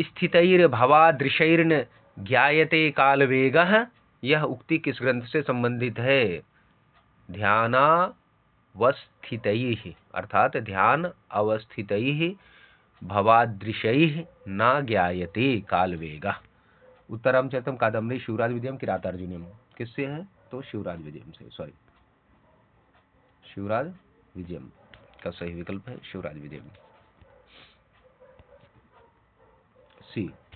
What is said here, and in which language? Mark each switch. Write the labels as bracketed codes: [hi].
[sa] ध्यानावस्थितैर्भवादृशैर्न ज्ञायते कालवेगः, [hi] यह उक्ति किस ग्रंथ से संबंधित है? [sa] ध्यानावस्थितैः अर्थात ध्यान अवस्थितैः भवादृशैः न ज्ञायते कालवेगः। [hi] उत्तरामचरितम कादम्बरी शिवराज विजयम किरातार्जुनीयम किससे है? तो शिवराज विजयम से, शिवराज विजयम का सही विकल्प है शिवराज विजयम, सी।